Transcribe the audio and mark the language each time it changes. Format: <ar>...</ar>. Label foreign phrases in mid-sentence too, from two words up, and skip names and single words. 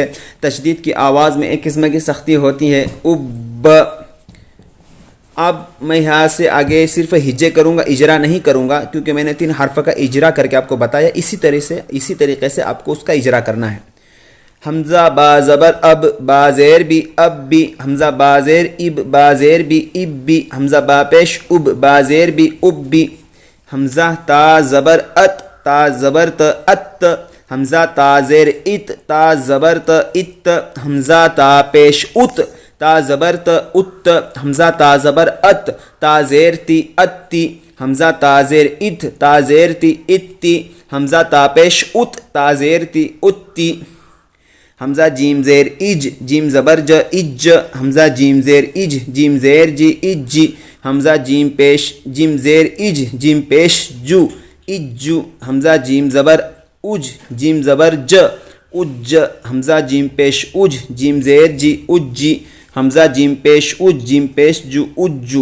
<ur>تشدید کی آواز میں ایک قسم کی سختی ہوتی ہے۔ اب، اب میں یہاں سے آگے صرف ہجے کروں گا، اجرا نہیں کروں گا، کیونکہ میں نے 3 حرف کا اجرا کر کے آپ کو بتایا، اسی طریقے سے آپ کو اس کا اجرا کرنا ہے۔ حمزہ با زبر اب با زیر بھی اب بھی، حمزہ با زیر اب با زیر بھی اب بھی، حمزہ با پیش اب با زیر بھی اب بھی، حمزہ تا زبر ات تا زبر ت ات، حمزہ تا زیر ات تا زبر ت ات، حمزہ تا پیش ات تا زبر ت ات، حمزہ تا زبر ات تا زیر تی اتی، حمزہ تا زیر ات تا زیر تی اتی، حمزہ تا پیش ات تا زیر تی اتی، حمزہ جیم زیر اج جیم زبر ج اج، حمزہ جیم زیر اج جیم زیر جی اج، حمزہ جیم پیش جیم زیر اج جیم پیش جو اجو، حمزہ جیم زبر اج جیم زبر ج اج، حمزہ جیم پیش اج جیم زیر جی اجی، حمزہ جیم پیش اج جیم پیش جو اجو۔</ur>